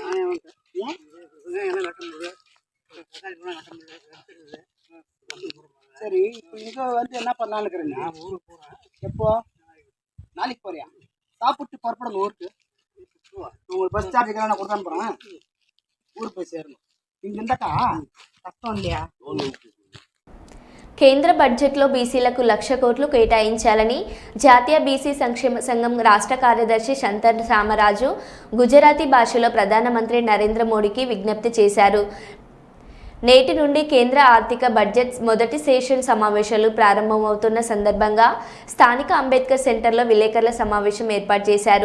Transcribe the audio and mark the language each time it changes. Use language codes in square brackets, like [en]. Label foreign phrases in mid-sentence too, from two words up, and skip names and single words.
[ta] சரி, இப்போ இங்கே வந்து என்ன பண்ணலான்னு இருக்கிறீங்க? எப்போ? நாளைக்கு போறியா? சாப்பிட்டு புறப்படணும் ஊருக்கு. உங்களுக்கு பஸ் சார்ஜ் நான் கொடுத்து அனுப்புறேன். ஊருக்கு போய் சேரணும். இங்கே இருந்தாக்கா கஷ்டம் இல்லையா? [te] కేంద్ర బడ్జెట్లో బీసీలకు 1,00,000 కోట్లు కేటాయించాలని జాతీయ బీసీ సంక్షేమ సంఘం రాష్ట్ర కార్యదర్శి శంతర్ రామరాజు గుజరాతీ భాషలో ప్రధానమంత్రి నరేంద్ర మోడీకి విజ్ఞప్తి చేశారు. నేటి నుండి కేంద్ర ఆర్థిక బడ్జెట్ మొదటి సెషన్ సమావేశాలు ప్రారంభమవుతున్న సందర్భంగా స్థానిక అంబేద్కర్ సెంటర్లో విలేకరుల సమావేశం ఏర్పాటు చేశారు.